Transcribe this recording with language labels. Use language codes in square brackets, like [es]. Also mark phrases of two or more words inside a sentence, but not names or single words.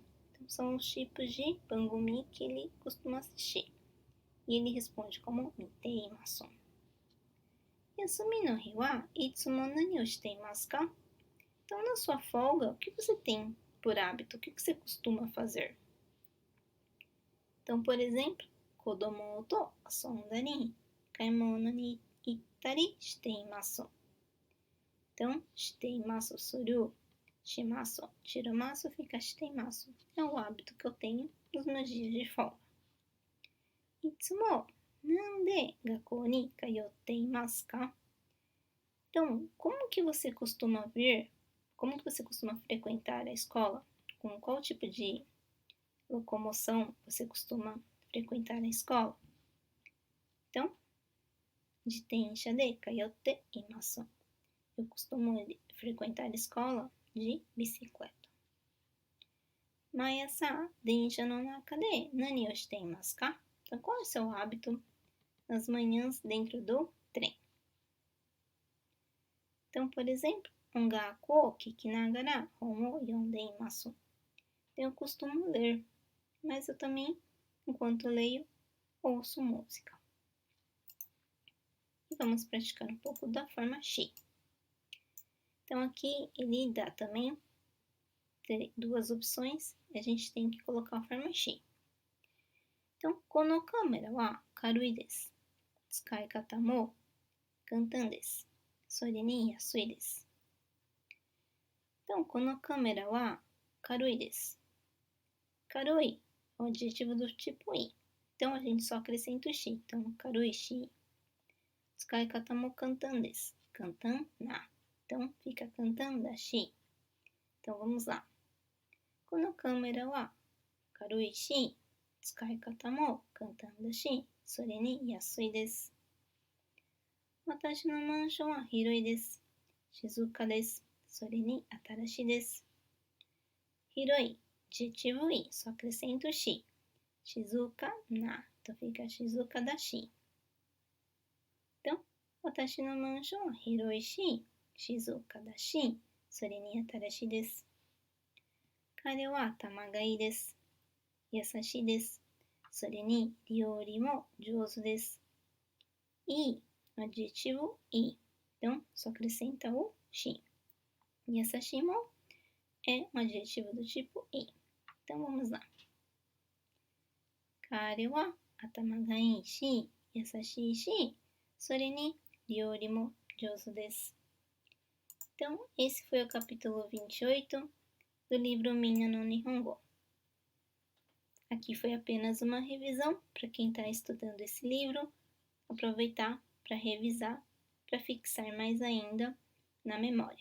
[pt] Então, são os tipos de bangumi que ele costuma assistir. E ele responde como miteimasu. [ja] 休みの日はいつも何をしていますか? [pt] Então, na sua folga, o que você tem por hábito? O que você costuma fazer? Então, por exemplo, [ja] 子供と遊んだり、買い物に行ったりしています. Então, しています する、します, [pt] chirumasu fica shiteimasu. É o hábito que eu tenho nos meus dias de folga. [ja] いつも何で学校に通っていますか? [pt] Então, como que você costuma vir? Como que você costuma frequentar a escola? Com qual tipo de locomoção você costuma frequentar a escola? [ja] Então, 自転車で通っています. [pt] Eu costumo frequentar a escola de bicicleta. [ja] 毎朝電車の中で何をしていますか? [pt] Então, qual é o seu hábito nas manhãs dentro do trem? Então, por exemplo, [ja] 音楽を聞きながら本を読んでいます. [pt] Eu costumo ler, mas eu também, enquanto leio, ouço música. E vamos praticar um pouco da forma shi. Então, aqui ele dá também duas opções, a gente tem que colocar a forma shi. [ja] Então, このカメラは軽いです. 使い方も簡単です. それに安いです. Então, このカメラは軽いです. [pt] Karui é o adjetivo do tipo i. Então, a gente só acrescenta o shi. Então, [ja] 軽いし。使い方も簡単です. 簡単な. Então, fica 簡単だし. [pt] Então, vamos lá. [ja] このカメラは軽いし. 使い方も簡単だし. それに安いです. 私のマンションは広いです. 静かです。それに新しいです. [pt] Hiroi, adjetivo i, só acrescento shi. [ja] 静かな, então fica 静かだし. Então, 私のマンションは広いし. 静かだし。それに新しいです. 彼は頭がいいです. 優しいです。それに料理も上手です. [pt] I, adjetivo i. Então, só acrescenta o shi. Yasashi mo é um adjetivo do tipo i. Então, vamos lá. [ja] 彼は頭がいいし、優しいし, それに料理も上手です. [pt] Então, esse foi o capítulo 28 do livro Minna no Nihongo. Aqui foi apenas uma revisão para quem está estudando esse livro, aproveitar para revisar, para fixar mais ainda na memória.